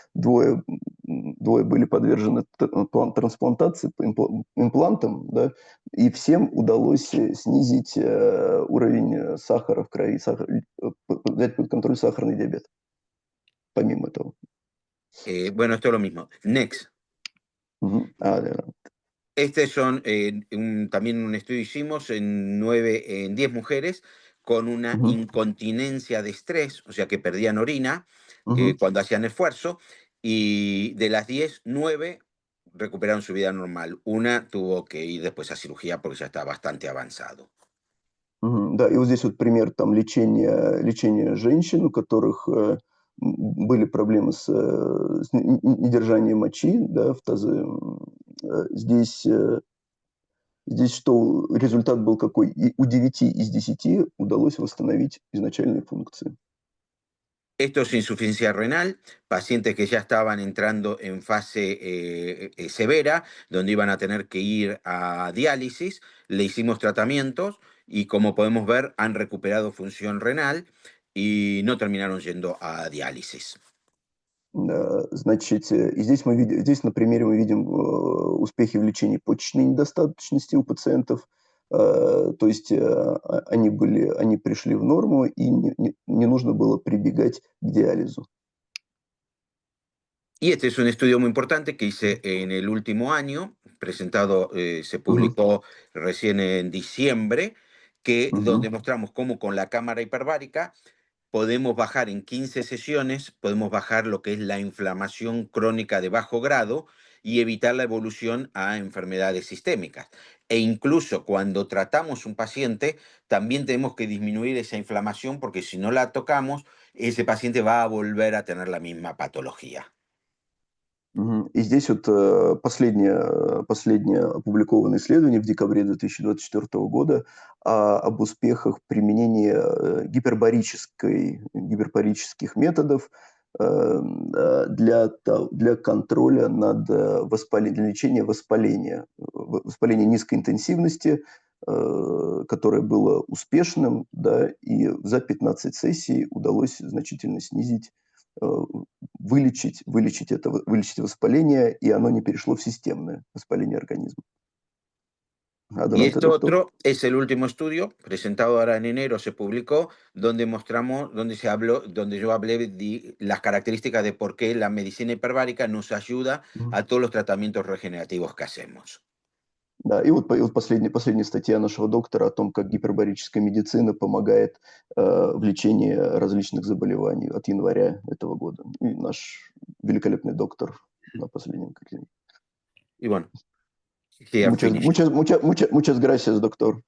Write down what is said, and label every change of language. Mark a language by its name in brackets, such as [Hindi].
[Russian] Двое были подвержены трансплантации имплантам, да, и всем удалось снизить уровень сахара в крови, взять под контроль сахарный диабет, помимо этого. [Spanish] Bueno, esto es lo mismo. [English] Next. [Spanish] Este son también un estudio hicimos en 10 mujeres con una incontinencia de estrés, o sea que perdían orina cuando hacían esfuerzo, y de las 10, 9 recuperaron su vida normal. Una tuvo que ir después a cirugía porque ya está bastante avanzado. [Russian] Да, и вот здесь вот пример там лечения женщин, у которых были проблемы с недержанием мочи, да, в тазы. Здесь что результат был какой? И у 9 из 10 удалось восстановить изначальные функции. [Spanish] Esto es insuficiencia renal, pacientes que ya estaban entrando en fase severa, donde iban a tener que ir a diálisis, le hicimos tratamientos y como podemos ver han recuperado función renal y no terminaron yendo a diálisis. [Russian] Значит, и здесь на примере мы видим успехи в лечении почечной недостаточности у пациентов. То есть они пришли в норму, и не нужно было прибегать к диализу. [Spanish] Y este es un estudio muy importante que hice en el último año, presentado, se publicó recién en diciembre, donde mostramos cómo con la cámara hiperbárica podemos bajar en 15 sesiones, podemos bajar lo que es la inflamación crónica de bajo grado y evitar la evolución a enfermedades sistémicas. E incluso cuando tratamos un paciente, también tenemos que disminuir esa inflamación porque si no la tocamos, ese paciente va a volver a tener la misma patología. [Russian] И здесь вот последнее опубликованное исследование в декабре 2024 года об успехах применения гипербарических методов для контроля над для лечения воспаления низкой интенсивности, которое было успешным, да, и за 15 сессий удалось значительно снизить, вылечить воспаление, и оно не перешло в системное воспаление организма. [Spanish] Y esto otro es el último estudio, presentado ahora en enero, se publicó, donde donde yo hablé de las características de por qué la medicina hiperbárica nos ayuda a todos los tratamientos regenerativos que hacemos. [Russian] Да, и вот последняя статья нашего доктора о том, как гипербарическая медицина помогает в лечении различных заболеваний от января этого года. И наш великолепный доктор на последнем картине. [Spanish] Y bueno, muchas gracias, доктор.